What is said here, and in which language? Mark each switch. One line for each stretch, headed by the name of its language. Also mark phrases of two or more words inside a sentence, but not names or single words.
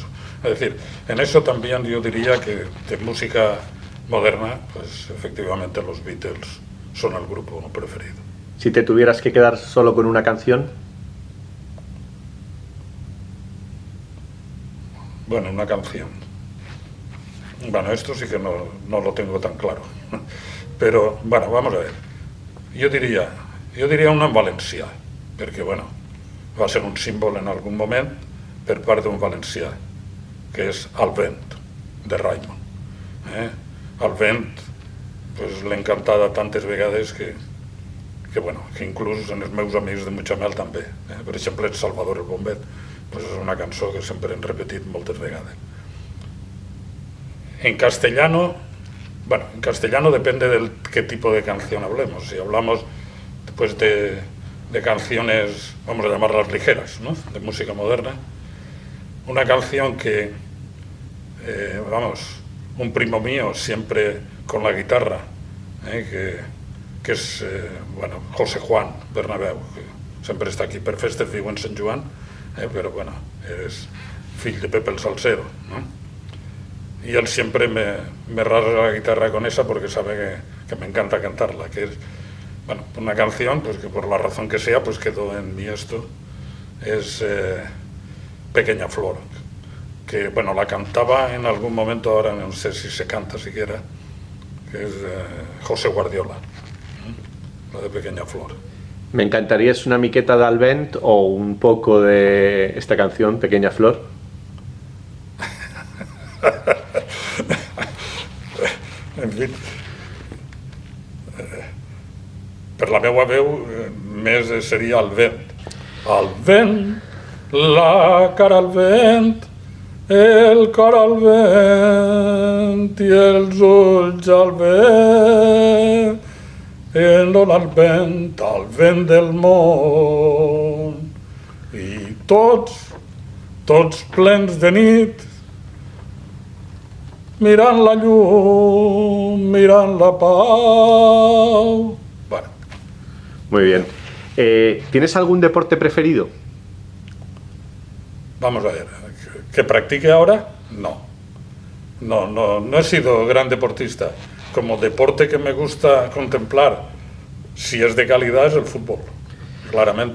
Spanish: Es decir, en eso también yo diría que de música moderna, pues efectivamente los Beatles son el grupo preferido. Si te tuvieras que quedar solo con una canción. Bueno, una canción. Bueno, esto sí que no lo tengo tan claro. Pero, bueno, vamos a ver.
Catalan: Jo diria una en valencià, perquè, bueno, va ser un símbol en algun moment per part d'un valencià, que és El vent, de Raimon. El vent, pues, l'he encantada tantes vegades que inclús en els meus amics de Mutxamel també. Per exemple, en Salvador el Bombet, pues és una cançó que sempre hem repetit moltes vegades.
Spanish: En castellano depende de qué tipo de canción hablemos. Si hablamos pues, de canciones, vamos a llamarlas ligeras, ¿no? De música moderna, una canción que, un primo mío siempre con la guitarra, que es, José Juan Bernabéu, que
Catalan: sempre està aquí per festes, viu en Sant Joan, però bueno, és fill de Pepe el Salsero,
Spanish: ¿no? Y él siempre me rara la guitarra con esa porque sabe que me encanta cantarla, que es, bueno, una canción pues que por la razón que sea pues quedó en mí esto, es Pequeña Flor, que bueno, la cantaba en algún momento, ahora no sé si se canta siquiera, que es José Guardiola, la de Pequeña Flor. Me encantaría, es
Catalan: una miqueta del vent
Spanish: o un poco de esta canción, Pequeña Flor.
Catalan: En fi, per la meva veu més seria el vent. El vent, la cara al vent, el cor al vent i els ulls al vent, en dona el vent del món. I tots plens de nit, mirant la llum, mirant la pau. Bueno.
Spanish: Muy bien. ¿Tienes algún deporte preferido? Vamos a ver. ¿Que practique ahora? No. No he sido gran deportista. Como deporte que me gusta contemplar, si es de calidad, es el fútbol, claramente.